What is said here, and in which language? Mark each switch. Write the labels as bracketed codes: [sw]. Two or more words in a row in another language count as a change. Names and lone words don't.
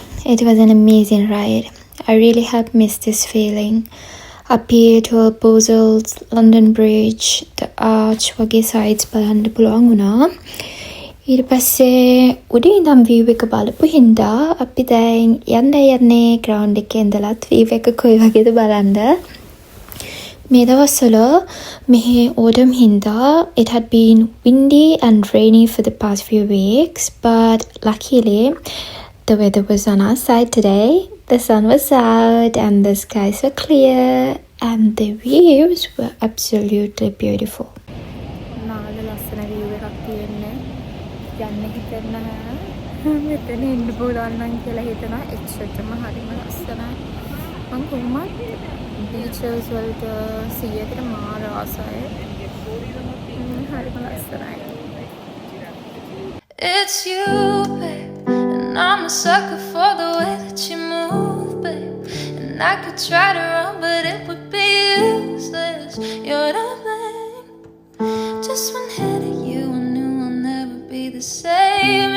[en] It was an amazing ride. I really have missed this feeling. Up here to Postles, London Bridge, the Arch [si] වගේ sites බලන්න පුළුවන් වුණා. ඊට පස්සේ උඩින් ඉඳන් view එක බලපු හින්දා අපි දැන් යන්නේ ground එකේ ඉඳලත් view එක කොයි වගේද බලන්න. මේ දවස්වල මෙහි autumn හින්දා [en] it had been windy and rainy for the past few weeks, but luckily the weather was on our side today. The sun was out and the skies were clear and the views were absolutely beautiful. [si] නාද ලස්සන view එකක් තියෙන්නේ. යන්න හිතෙන්නේ නැහැ. මෙතන ඉන්න පුළුවන් නම් කියලා හිතනවා. එච්චරම හරිම ලස්සනයි. මම කොහොමද beaches වලට 100කට මාර ආසයි. හරිම ලස්සනයි. [en] It's you, babe, and I'm a sucker for the way that you move, babe. And I could try to run, but it would be useless. You're the blame. Just one hit of you, I knew I'll never be the same.